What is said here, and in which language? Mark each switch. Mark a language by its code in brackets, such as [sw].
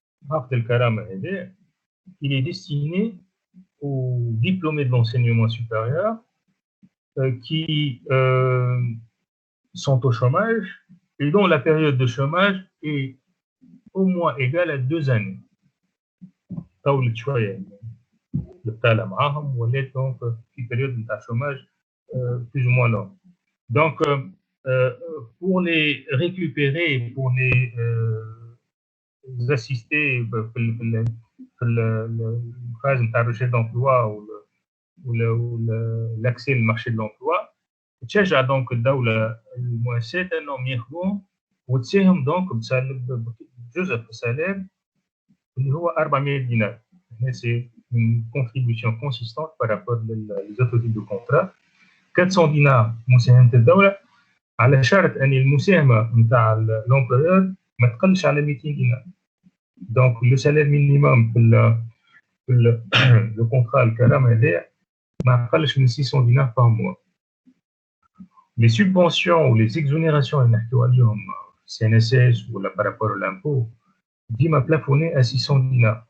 [fr] Al-Karama, il est destiné aux diplômés de l'enseignement supérieur qui sont au chômage et dont la période de chômage est au moins égale à 2 années. [ar] البتالة معاهم ولات دونك في [fr] période [ar] نتاع [fr] chômage plus ou moins long. Donc pour les récupérer, pour les assister في الphase نتاع recherche d'emploi ou l'accès au marché de l'emploi [ar] تشجع دونك الدولة المؤسسات انهم ياخذوهم وتساهم دونك بجزء في السالير اللي هو 400 دينار. [fr] C'est une contribution consistante par rapport aux autres types de contrats. 400 dinars [ar] مساهمة الدولة على شرط أن المساهمة نتاع [fr] l'employeur [ar] ما تقلش على 200 دينار. [fr] Donc le salaire minimum في le contrat [ar] الكرامة هذايا ما تقلش من [fr] 600 dinars par mois. Les subventions ou les exonérations [ar] اللي نحكيو عليهم [fr] CNSS [ar] ولا [fr] par rapport à l'impôt [ar] ديما [fr] plafonné à 600 dinars.